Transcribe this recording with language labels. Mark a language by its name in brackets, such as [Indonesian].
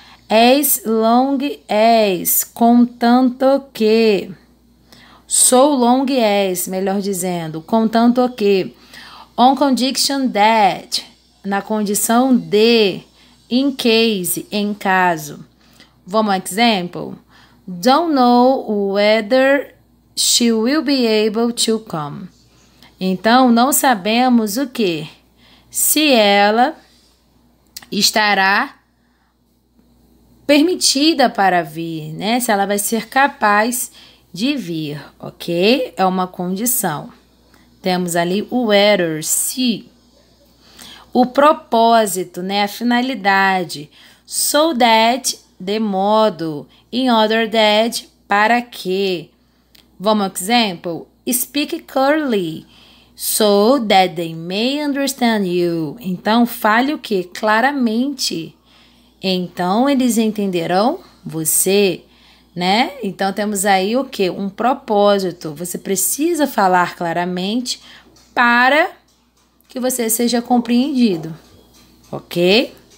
[Portuguese] As long as, contanto que. So long as, melhor dizendo, contanto que. On condition that, na condição de. In case, em caso. Vamos ao example? [English] Don't know whether she will be able to come. [Portuguese] Então, não sabemos o que? Se ela estará permitida para vir, né? Se ela vai ser capaz de vir, ok? É uma condição. Temos ali o whether, se. o propósito, né? A finalidade. So that, de modo. In order that, para que. Vamos ao exemplo? [English] Speak clearly, so that they may understand you. [Portuguese] Então, fale o que? Claramente. Então, eles entenderão você, né? Então, temos aí o que? Um propósito. Você precisa falar claramente para que você seja compreendido, ok?